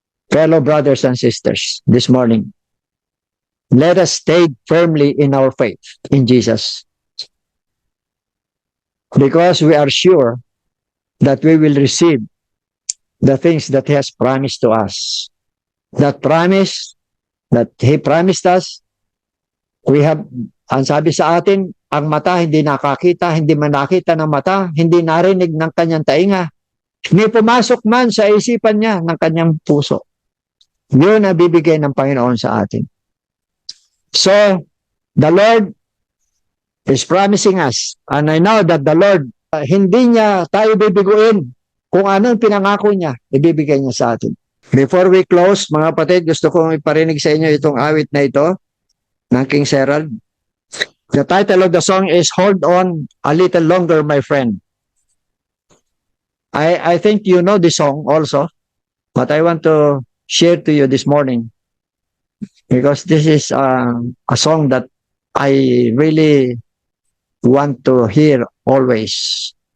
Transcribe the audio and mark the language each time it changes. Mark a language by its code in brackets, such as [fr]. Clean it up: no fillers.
[en] Fellow brothers and sisters, this morning, let us stay firmly in our faith in Jesus. Because we are sure that we will receive the things that He has promised to us. That promise that He promised us, we have, [tl] ang sabi sa atin, ang mata hindi nakakita, hindi man nakita ng mata, hindi narinig ng kanyang tainga, hindi pumasok man sa isipan niya ng kanyang puso. Yun ang bibigay ng Panginoon sa atin. [en] So, the Lord is promising us, and I know that the Lord, [tl] hindi niya tayo bibiguin kung ano yung pinangako niya, ibibigay niya sa atin. [en] Before we close, [tl] mga kapatid, gusto kong iparinig sa inyo itong awit na ito ng King Serald. [en] The title of the song is Hold On a Little Longer, My Friend. I think you know the song also, but I want to share to you this morning because this is a song that I really want to hear always.